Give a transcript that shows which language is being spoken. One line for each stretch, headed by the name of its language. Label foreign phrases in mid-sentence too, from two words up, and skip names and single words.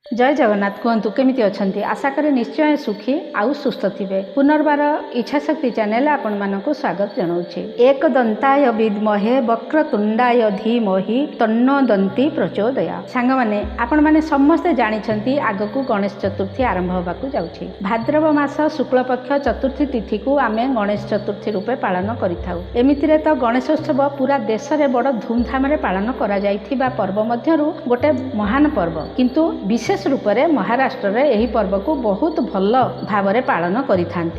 Odia: ଜୟ ଜଗନ୍ନାଥ କହନ୍ତୁ କେମିତି ଅଛନ୍ତି ଆଶା କରେ ନିଶ୍ଚୟ ସୁଖୀ ଆଉ ସୁସ୍ଥ ଥିବେ। ପୁନର୍ବାର ଇଚ୍ଛାଶକ୍ତି ଚ୍ୟାନେଲ ଆପଣ ମାନଙ୍କୁ ସ୍ୱାଗତ ଜଣାଉଛି।
Sanskrit: एक दंताय विद्महे वक्रतुंडाय धीमहि तन्नो दंती प्रचोदयात्।
Odia: ସାଙ୍ଗ ମାନେ ଆପଣ ମାନେ ସମସ୍ତେ ଜାଣିଛନ୍ତି ଆଗକୁ ଗଣେଶ ଚତୁର୍ଥୀ ଆରମ୍ଭ ହେବାକୁ ଯାଉଛି। ଭାଦ୍ରବ ମାସ ଶୁକ୍ଳ ପକ୍ଷ ଚତୁର୍ଥୀ ତିଥି କୁ ଆମେ ଗଣେଶ ଚତୁର୍ଥୀ ରୂପେ ପାଳନ କରିଥାଉ। ଏମିତିରେ ତ ଗଣେଶୋତ୍ସବ ପୂରା ଦେଶ ରେ ବଡ଼ ଧୂମଧାମ ରେ ପାଳନ କରା ଯାଇଥିବା ପର୍ବ ମଧ୍ୟରୁ ଗୋଟେ ମହାନ ପର୍ବ କିନ୍ତୁ
Hindi: विशेष रूप से
Odia: ମହାରାଷ୍ଟ୍ର ରେ ଏହି ପର୍ବ କୁ ବହୁତ ଭଲ ଭାବ ପାଳନ କରିଥାନ୍ତି।